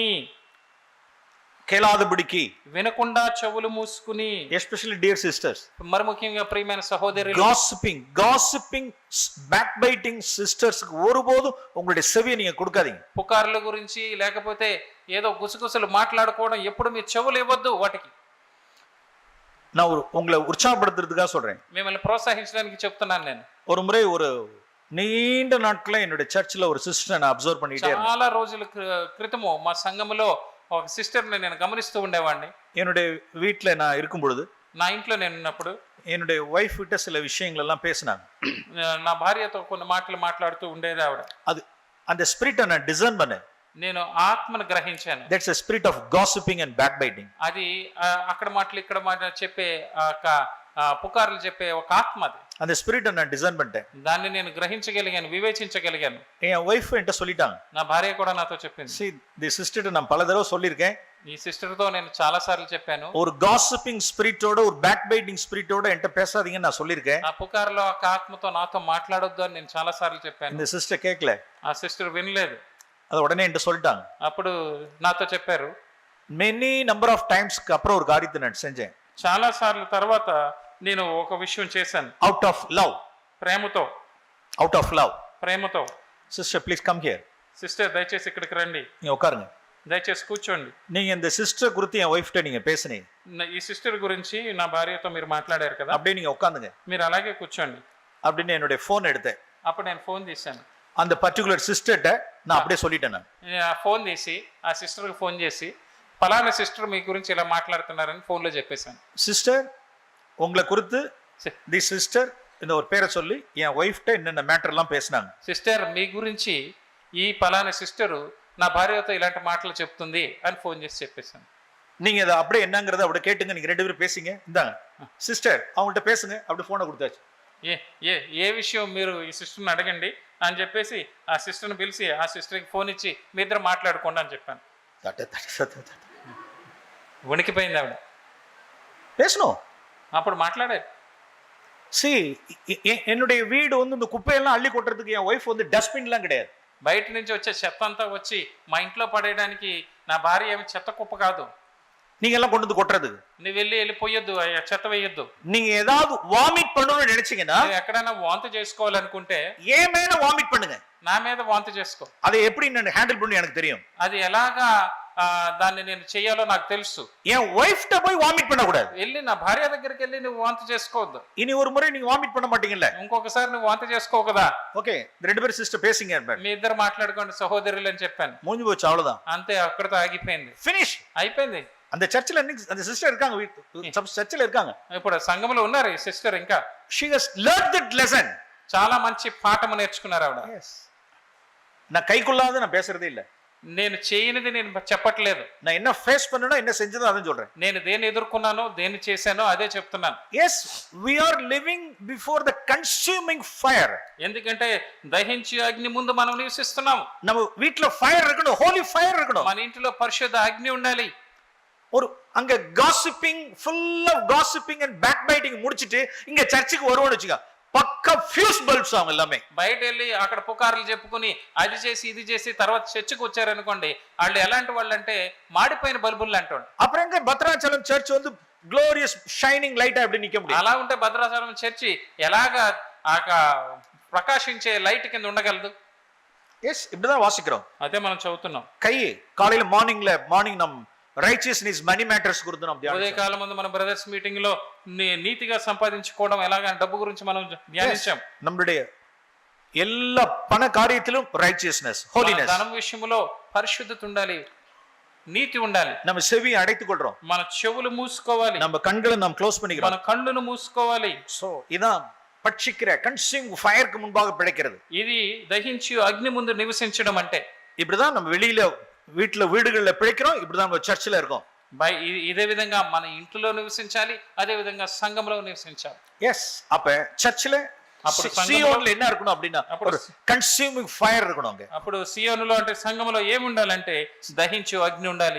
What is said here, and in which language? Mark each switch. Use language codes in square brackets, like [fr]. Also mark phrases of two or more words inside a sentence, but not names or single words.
[ta] கேளாதபடிக்கு, [te] వినకుండా చెవులు మూసుకుని. [en] especially dear sisters, [te] మరి ముఖ్యంగా ప్రియమైన సహోదరులు, [en] gossiping backbiting sisters [ta] ஒருபோதும் உங்களுடைய செவியை நீங்க கொடுக்காதீங்க. [te] పుకార్ల గురించి లేకపోతే ఏదో గుసగుసలు మాట్లాడుకోవడం ఎప్పుడు మీ చెవులు ఇవ్వద్దు వాటికి. [ta] நான் உங்களை உற்சாகப்படுத்துறதுக்காக சொல்றேன், [te] మిమ్మల్ని ప్రోత్సహించడానికి చెప్తున్నాను నేను. [ta] ஒரு முறை ஒரு நீண்ட நாட்களா என்னுடைய சர்ச்சில் ஒரு சிஸ்டர் நான் அப்சர்வ் பண்ணிட்டே இருந்தேன். [te] చాలా రోజుల క్రితము మా సంఘములో ఒక సిస్టర్ని నేను గమనిస్తూ ఉండేవాడిని. [ta] என்னுடைய வீட்டில் நான் இருக்கும் பொழுது, [te] నా ఇంట్లో నేను ఉన్నప్పుడు [ta] என்னுடைய ஒய்ஃப் கிட்ட சில விஷயங்கள் எல்லாம் பேசினாங்க. [te] నా భార్యతో కొన్ని మాటలు మాట్లాడుతూ ఉండేది ఆవిడ. [ta] அது அந்த ஸ்பிரிட்டை நான் டிசர்ன் பண்ணேன். [te] నేను ఆత్మను గ్రహించాను. [en] దట్స్ a spirit of gossiping and backbiting. [te] అది అక్కడ మాటలు ఇక్కడ మాట చెప్పే పుకార్లు చెప్పే ఒక ఆత్మ అది. [ta] அந்த ஸ்பிரிட்டை நான் டிசர்ன் பண்ணிட்டேன். [te] దాన్ని నేను గ్రహించగలిగాను, వివేచించగలిగాను. [ta] என் ஒய்ஃப் என்கிட்ட சொல்லிட்டாங்க. [te] నా భార్య కూడా నాతో చెప్పింది. [en] see the sister [ta] நான் பல தடவை சொல்லியிருக்கேன். [te] ఈ సిస్టర్ తో నేను చాలా సార్లు చెప్పాను. [ta] ஒரு gossiping ஸ்பிரிட்டோட ஒரு backbiting ஸ்பிரிட்டோட என்கிட்ட பேசாதீங்கன்னு நான் சொல்லியிருக்கேன். [te] ఆ పుకార్లో ఒక ఆత్మతో నాతో మాట్లాడొద్దు అని నేను చాలా సార్లు చెప్పాను. [ta] இந்த சிஸ்டர் கேட்கல. [te] ఆ సిస్టర్ వినలేదు. [ta] அது உடனே என்கிட்ட சொல்லிட்டாங்க. [te] అప్పుడు నాతో చెప్పారు. [en] many number of times [ta] அப்புறம் ஒரு காரியத்தை நான் செஞ்சேன். [te] చాలా సార్లు తర్వాత నేను ఒక విషయం చేశాను. [en] out of love, [te] ప్రేమతో. [en] sister please come here. [te] సిస్టర్ దయచేసి ఇక్కడికి రండి, [ta] நீங்க உட்காருங்க. [te] దయచేసి కూర్చోండి. [ta] நீங்க இந்த சிஸ்டர் குறித்து என் ஒய்ஃப் கிட்ட நீங்க பேசுனீங்க. [te] ఈ సిస్టర్ గురించి నా భార్యతో మీరు మాట్లాడారు కదా, [ta] அப்படியே நீங்க உட்காந்துங்க. [te] మీరు అలాగే కూర్చోండి. [ta] அப்படின்னு என்னுடைய ஃபோன் எடுத்தேன். [te] అప్పుడు నేను ఫోన్ తీశాను. [ta] அந்த பர்టిகுలர் சிஸ்டர்ட்ட நான் அப்படியே சொல்லிட்டேன். [te] నేను ఆ ఫోన్ తీసి ఆ సిస్టర్కి ఫోన్ చేసి పలానా సిస్టర్ మీ గురించి ఇలా మాట్లాడుతున్నారని ఫోన్లో చెప్పేశాను. [ta] சிஸ்டர் உங்களை குறித்து [en] the sister [ta] இந்த ஒரு பேரை சொல்லி என் ஒய்ஃப்ட்ட என்னென்ன மேட்டர் எல்லாம் பேசினாங்க. [te] సిస్టర్ మీ గురించి ఈ పలానా సిస్టరు నా భార్యతో ఇలాంటి మాటలు చెప్తుంది అని ఫోన్ చేసి చెప్పేశాను. [ta] நீங்க அதை அப்படியே என்னங்கிறத அப்படியே கேட்டுங்க. நீங்க ரெண்டு பேரும் பேசிங்க. இந்தாங்க சிஸ்டர், அவங்கள்ட்ட பேசுங்க. அப்படி போனை கொடுத்தாச்சு. [te] ఏ విషయం మీరు ఈ సిస్టర్ని అడగండి అని చెప్పేసి ఆ సిస్టర్ని పిలిచి ఆ సిస్టర్కి ఫోన్ ఇచ్చి మీ ఇద్దరు మాట్లాడుకోండి అని చెప్పాను. వణికిపోయింది ఆవిడ. பேசணும். అప్పుడు మాట్లాడారు. [ta] see என்னுடைய வீடு வந்து இந்த குப்பையெல்லாம் அள்ளி கொட்டுறதுக்கு என் ஒய்ஃப் வந்து டஸ்ட்பின்லாம் கிடையாது. [te] బయట నుంచి వచ్చే చెత్త అంతా వచ్చి మా ఇంట్లో పడేయడానికి నా భార్య ఏమి చెత్త కుప్ప కాదు. [ta] நீங்க எல்லாம் கொண்டு வந்து கொட்டுறதுக்கு [te] నువ్వు వెళ్ళిపోయొద్దు, చెత్త వేయొద్దు. [ta] நீங்க ஏதாவது வாமிட் பண்ணணும்னு நினைச்சீங்கன்னா [te] నువ్వు ఎక్కడైనా వాంతి చేసుకోవాలనుకుంటే [ta] ஏன் மேல வாமிட் பண்ணுங்க. [te] నా మీద వాంతి చేసుకో. [ta] அதை எப்படி நான் ஹேண்டில் பண்ணி எனக்கு தெரியும். [te] అది ఎలాగా దాన్ని నేను చేయాలో నాకు తెలుసు. [ta] என் ஒய்ஃப்ட்ட போய் வாமிட் பண்ண கூடாது. [te] వెళ్ళి నా భార్య దగ్గరికి వెళ్ళి నువ్వు వాంతి చేసుకోవద్దు. [ta] இனி ஒரு முறை நீங்க வாமிட் பண்ண மாட்டீங்கல்ல. [te] ఇంకొకసారి నువ్వు వాంతి చేసుకోవు కదా. [ta] ఓకే ரெண்டு பேரும் சிஸ்டர் பேசிங்க [te] మీ ఇద్దరు మాట్లాడుకోండి సహోదరులు అని చెప్పాను. [ta] முடிஞ்சு போச்சு அவ்வளவுதான். [te] అంతే, అక్కడితో ఆగిపోయింది. ఫినిష్ అయిపోయింది. [ta] அந்த சர்ச்சில் அந்த சிஸ்டர் இருக்காங்க, சர்ச்சில் இருக்காங்க. [te] ఇప్పుడు సంఘంలో ఉన్నారు ఈ సిస్టర్. ఇంకా [en] she has learned that lesson. [te] చాలా మంచి పాఠము నేర్చుకున్నారు ఆవిడ. [ta] நான் கைக்குள்ளாத நான் பேசுறதே இல்ல. [te] నేను చేయనిది నేను చెప్పట్లేదు. [ta] நான் என்ன ஃபேஸ் பண்ணனோ என்ன செஞ்சதோ அதான் சொல்றேன். [te] నేను దేన్ని ఎదుర్కొన్నానో దేన్ని చేశానో అదే చెప్తున్నాను. [en] yes we are living before the consuming fire. [te] ఎందుకంటే దహించే అగ్ని ముందు మనం నివసిస్తున్నాం. [ta] நம்ம வீட்ல ஃபயர் இருக்கணும், [en] holy fire [ta] இருக்கணும். [te] మన ఇంట్లో పరిశుద్ధ అగ్ని ఉండాలి. [ta] ஒரு அங்க [en] gossiping, full of gossiping and backbiting [ta] முடிச்சிட்டு இங்க சர்ச்சுக்கு வருவோம்னு வெச்சுக்க, పక్క [en] fuse bulbs [ta] அவங்க எல்லாமே. [te] బయట వెళ్ళి అక్కడ పుకార్లు చెప్పుకుని అది చేసి ఇది చేసి తర్వాత చర్చికి వచ్చారనుకోండి, వాళ్ళు ఎలాంటి వాళ్ళు అంటే మాడిపోయిన బల్బులు లాంటి వాళ్ళు. [ta] அப்புறம் எங்க பத்ராச்சலம் சர்ச் வந்து [en] glorious shining light [ta] அப்படி நிக்க முடியும். [te] అలా ఉంటే భద్రాచలం చర్చి ఎలాగా ప్రకాశించే లైట్ కింద ఉండగలదు? [ta] எஸ் இப்படிதான் வாசிக்கிறோம். [te] అదే మనం చదువుతున్నాం. [ta] கை காலையில மார்னிங் நம் [en] righteousness money matters [te] గురించి మనం ధ్యానించాం. ఉదయ కాలం ముందు మన బ్రదర్స్ మీటింగ్ లో నీతిగా సంపాదించుకోవడం ఎలాగా డబ్బు గురించి మనం ధ్యానించాం. [ta] நம்மளுடைய எல்லா பண காரியத்திலும் [en] righteousness, holiness. [te] ధనం విషయంలో పరిశుద్ధత ఉండాలి, నీతి ఉండాలి. [ta] நம்ம செவி அடைத்துக் கொள்றோம், [te] మన చెవులు మూసుకోవాలి, [ta] நம்ம கண்களை நாம் க்ளோஸ் பண்ணிக்கிறோம், [te] మన కళ్ళును మూసుకోవాలి. [ta] சோ இதான் பட்சிக்கிற [en] consume fire [ta] முன்பாக பிழைக்கிறது. [te] ఇది దహించి అగ్ని ముందు నివసించడం అంటే [ta] இப்படிதான் நம்ம வெளியில வீடுகள்ல பிழைக்கிறோம், இப்படிதான் நம்ம சர்ச்சில் இருக்கோம். [te] ఇదే విధంగా మన ఇంట్లో నివసించాలి, అదే విధంగా సంఘంలో నివసించాలి. [ta] எஸ் அப்ப சர்ச்சில் [te] అప్పుడు [ta] సియోన్లో என்ன இருக்கணும் அப்படின்னா ஒரு [en] consuming fire [ta] இருக்கணும். அங்க [te] అప్పుడు సియోనులో అంటే సంఘంలో ఏమి ఉండాలంటే దహించు అగ్ని ఉండాలి.